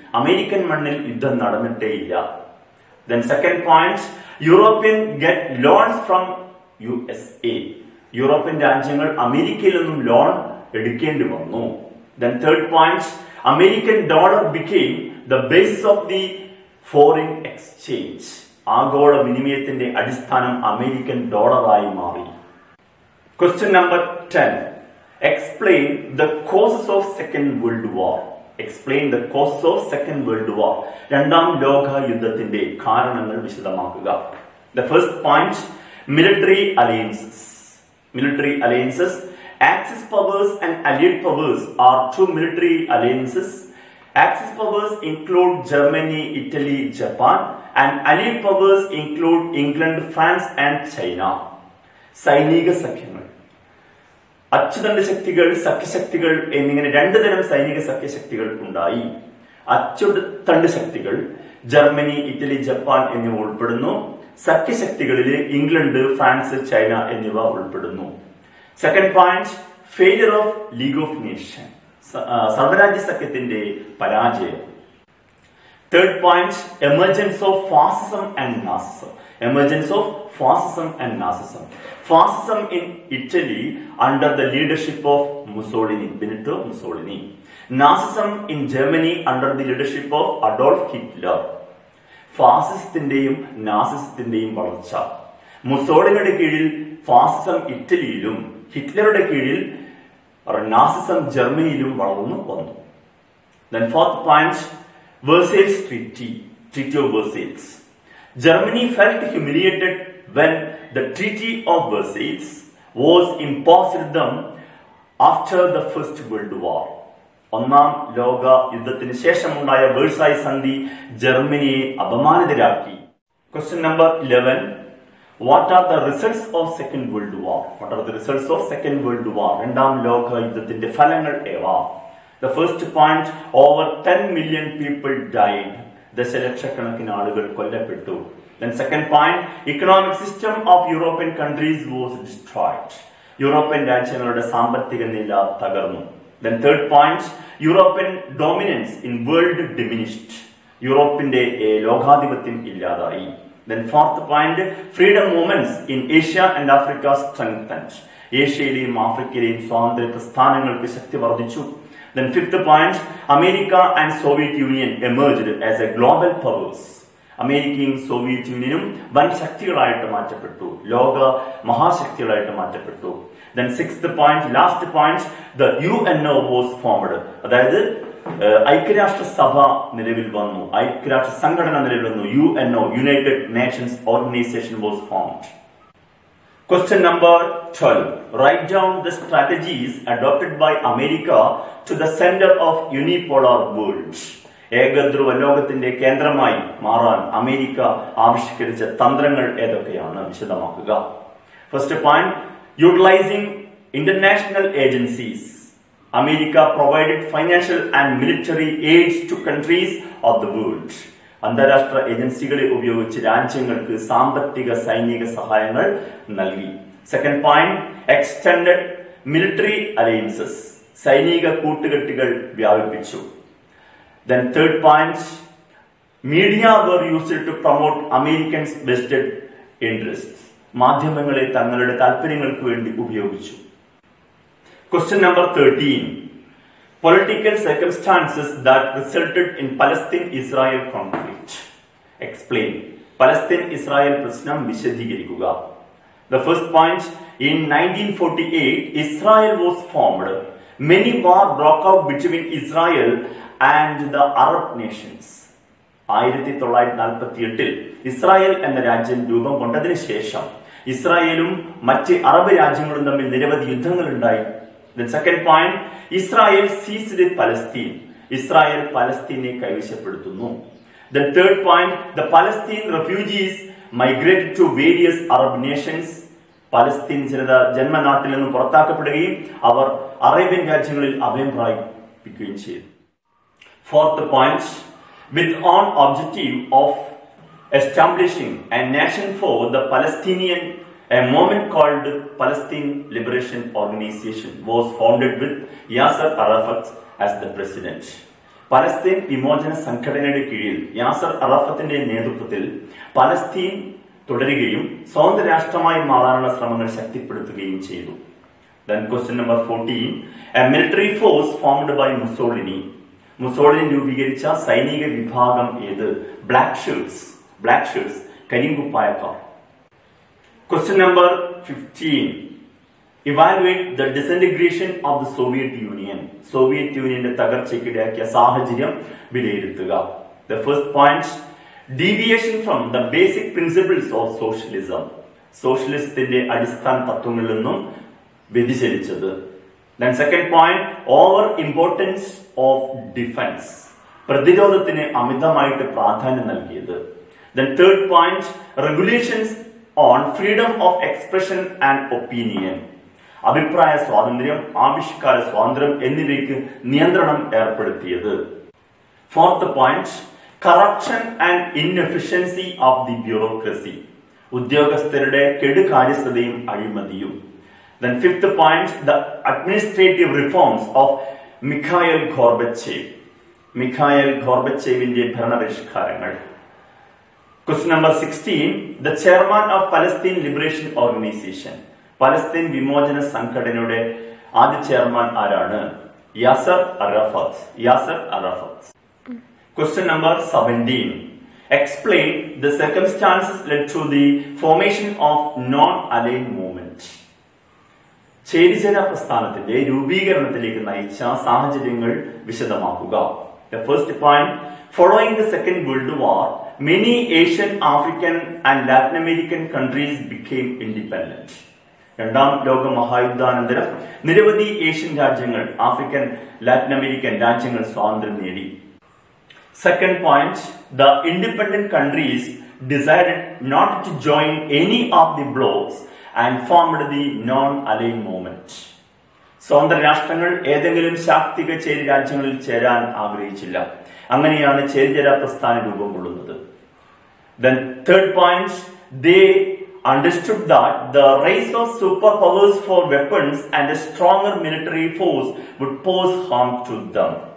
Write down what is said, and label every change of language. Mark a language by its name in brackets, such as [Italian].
[Malayalam] American മണ്ണിൽ യുദ്ധം നടന്നിട്ടേയില്ല. [English] Then second point, European get loans from USA. [Malayalam] European രാജ്യങ്ങൾ അമേരിക്കയിൽ നിന്നും ലോൺ എടുക്കേണ്ടി വന്നു. [English] Then third point, American dollar became the basis of the foreign exchange. [Malayalam] ആഗോള വിനിമയത്തിന്റെ അടിസ്ഥാനം അമേരിക്കൻ ഡോളറായി മാറി. [English] Question number 10. Explain the causes of Second World War. Explain the causes of Second World War. [Malayalam] രണ്ടാം ലോക യുദ്ധത്തിന്റെ കാരണങ്ങൾ വിശദമാക്കുക. [English] The first point, military alliances. Military alliances. Axis powers and allied powers are two military alliances. Axis powers include Germany, Italy, Japan, and allied powers include England, France, and China. [Malayalam] സൈനിക സഖ്യങ്ങൾ, അച്ചുതണ്ട് ശക്തികൾ, സഖ്യശക്തികൾ എന്നിങ്ങനെ രണ്ടു തരം സൈനിക സഖ്യശക്തികൾ ഉണ്ടായി. അച്ചുതണ്ട് ശക്തികൾ ജർമ്മനി, ഇറ്റലി, ജപ്പാൻ എന്നിവ ഉൾപ്പെടുന്നു. സഖ്യശക്തികളിൽ ഇംഗ്ലണ്ട്, ഫ്രാൻസ്, ചൈന എന്നിവ ഉൾപ്പെടുന്നു. [English] second point, failure of League of Nation, [Malayalam] സർവ്വരാജ്യ സഖ്യത്തിന്റെ പരാജയം. [English] Third point, emergence of fascism and Nazism. Emergence of fascism and Nazism. Fascism in Italy under the leadership of Mussolini, Benito Mussolini. Nazism in Germany under the leadership of Adolf Hitler. [Malayalam] ഫാസിസത്തിന്റെയും നാസിസത്തിന്റെയും വളർച്ച. മുസോളിനിയുടെ കീഴിൽ ഫാസിസം ഇറ്റലിയിലും ഹിറ്റ്ലറുടെ കീഴിൽ Nazism ജർമ്മനിയിലും വളർന്നു വന്നു. [English] Then fourth point, Versailles Treaty, Treaty of Versailles. Germany felt humiliated when the Treaty of Versailles was imposed them after the First World War. [Malayalam] ഒന്നാം ലോക യുദ്ധത്തിന് ശേഷമുണ്ടായ വേഴ്സായ് സന്ധി ജർമ്മനിയെ അപമാനിതരാക്കി. [English] Question number 11. What are the results of Second World War? What are the results of Second World War? [Malayalam] രണ്ടാം ലോക യുദ്ധത്തിന്റെ ഫലങ്ങൾ ഏവ? [English] The first point, over 10 million people died. [Malayalam] ദശലക്ഷക്കണക്കിന് ആളുകൾ കൊല്ലപ്പെട്ടു. [English] Then second point, economic system of European countries was destroyed. [Malayalam] European രാജ്യങ്ങളുടെ സാമ്പത്തിക നില തകർന്നു. [English] Then third point, European dominance in world diminished. [Malayalam] യൂറോപ്പിന്റെ ലോകാധിപത്യം ഇല്ലാതായി. [English] Then fourth point, freedom movements in Asia and Africa strengthened. [Malayalam] ഏഷ്യയിലെയും ആഫ്രിക്കയിലെയും സ്വാതന്ത്ര്യ പ്രസ്ഥാനങ്ങൾക്ക് ശക്തി വർദ്ധിച്ചു. [English] Then fifth point, America and Soviet Union emerged as a global powers. [Malayalam] അമേരിക്കയും Soviet യൂണിയനും വൻ ശക്തികളായിട്ട് മാറ്റപ്പെട്ടു, ലോക മഹാശക്തികളായിട്ട് മാറ്റപ്പെട്ടു. [English] Then sixth point, last point, the UNO was formed. [Malayalam] അതായത് ഐക്യരാഷ്ട്ര സഭ നിലവിൽ വന്നു, ഐക്യരാഷ്ട്ര സംഘടന നിലവിൽ വന്നു. [English] UNO, United Nations Organization was formed. Question number 12. Write down the strategies adopted by America to the center of unipolar world. [Malayalam] ഏകധ്രുവ ലോകത്തിന്റെ കേന്ദ്രമായി മാറാൻ അമേരിക്ക ആവിഷ്കരിച്ച തന്ത്രങ്ങൾ ഏതൊക്കെയാണ് വിശദമാക്കുക. [English] First point, utilising international agencies. America provided financial and military aids to countries of the world. [Malayalam] അന്താരാഷ്ട്ര ഏജൻസികളെ ഉപയോഗിച്ച് രാജ്യങ്ങൾക്ക് സാമ്പത്തിക സൈനിക സഹായങ്ങൾ നൽകി. [English] Second point, extended military alliances. [Malayalam] സൈനിക കൂട്ടുകെട്ടുകൾ വ്യാപിപ്പിച്ചു. [English] Then third point, media were used to promote Americans' vested interests. [Malayalam] മാധ്യമങ്ങളെ തങ്ങളുടെ താല്പര്യങ്ങൾക്ക് വേണ്ടി ഉപയോഗിച്ചു. [English] Question number 13. Political circumstances that resulted in Palestine-Israel conflict. Explain. [Malayalam] Palestine-Israel പ്രശ്നം വിശദീകരിക്കുക. [English] The first point, in 1948, Israel was formed. Many war broke out between Israel and the Arab nations. [Malayalam] 1948 Israel എന്ന രാജ്യം രൂപം കൊണ്ടതിന് ശേഷം ഇസ്രായേലും മറ്റ് അറബ് രാജ്യങ്ങളും തമ്മിൽ നിരവധി യുദ്ധങ്ങൾ ഉണ്ടായി. [English] Then second point, Israel seized Palestine. [Malayalam] Israel പലസ്തീനെ കൈവശപ്പെടുത്തുന്നു. [English] Then third point, the Palestine refugees migrated to various Arab nations. [Malayalam] Palestine ജനത ജന്മനാട്ടിൽ നിന്നും പുറത്താക്കപ്പെടുകയും അവർ അറേബ്യൻ രാജ്യങ്ങളിൽ അഭയം പ്രാപിക്കുകയും ചെയ്തു. [English] Fourth point, with on objective of establishing a nation for the Palestinian, a movement called Palestine Liberation Organization was founded with Yasser Arafat as the president. [Malayalam] Palestine വിമോചന സംഘടനയുടെ കീഴിൽ യാസർ അറാഫത്തിന്റെ നേതൃത്വത്തിൽ Palestine തുടരുകയും സ്വതന്ത്ര രാഷ്ട്രമായി മാറാനുള്ള ശ്രമങ്ങൾ ശക്തിപ്പെടുത്തുകയും ചെയ്തു. [English] Then question number 14, a military force formed by Mussolini. [Malayalam] Mussolini രൂപീകരിച്ച സൈനിക വിഭാഗം ഏത്? Black shirts [English] കരിങ്കുപ്പായക്കാർ. Question number 15. Evaluate the disintegration of the Soviet Union. [Malayalam] Soviet യൂണിയന്റെ തകർച്ചയ്ക്കിടയാക്കിയ സാഹചര്യം വിലയിരുത്തുക. [English] The first point, deviation from the basic principles of socialism. [Malayalam] സോഷ്യലിസത്തിന്റെ അടിസ്ഥാന തത്വങ്ങളിൽ നിന്നും വ്യതിചലിച്ചത്. [English] Then second point, over importance of defense. [Malayalam] പ്രതിരോധത്തിന് അമിതമായിട്ട് പ്രാധാന്യം നൽകിയത്. [English] Then third point, regulations on freedom of expression and opinion. [Malayalam] അഭിപ്രായ സ്വാതന്ത്ര്യം, ആവിഷ്കാര സ്വാതന്ത്ര്യം എന്നിവയ്ക്ക് നിയന്ത്രണം ഏർപ്പെടുത്തിയത്. [English] Fourth point, corruption and inefficiency of the bureaucracy. [Malayalam] ഉദ്യോഗസ്ഥരുടെ കെടുകാര്യസ്ഥതയും അഴിമതിയും. [English] Then fifth point, the administrative reforms of Mikhail Gorbachev. [Malayalam] Mikhael ഗോർബച്ചേവിന്റെ ഭരണപരിഷ്കാരങ്ങൾ. [English] Question number 16, the chairman of Palestine Liberation Organization. [Malayalam] Palestine വിമോചന സംഘടനയുടെ ആദ്യ ചെയർമാൻ ആരാണ്? Yasar Arafat. [English] Question number 17, explain the circumstances led to the formation of non-aligned movement. [Malayalam] ചേരിചേരാ പ്രസ്ഥാനത്തിന്റെ രൂപീകരണത്തിലേക്ക് നയിച്ച സാഹചര്യങ്ങൾ വിശദമാക്കുക. [English] The first point, following the Second World War, many Asian, African and Latin American countries became independent. [Malayalam] രണ്ടാം ലോക മഹായുദ്ധാനന്തരം നിരവധി ഏഷ്യൻ രാജ്യങ്ങൾ, African, Latin American രാജ്യങ്ങൾ സ്വാതന്ത്ര്യം നേടി. [English] Second point, the independent countries decided not to join any of the blocs and formed the non-aligned movement. [Malayalam] സ്വതന്ത്ര രാഷ്ട്രങ്ങൾ ഏതെങ്കിലും ശാക്തിക ചേരി രാജ്യങ്ങളിൽ ചേരാൻ ആഗ്രഹിച്ചില്ല. അങ്ങനെയാണ് ചേരിചേരാ പ്രസ്ഥാനം രൂപം കൊള്ളുന്നത്. [English] Then third point, they understood that the rise of superpowers for weapons and a stronger military force would pose harm to them.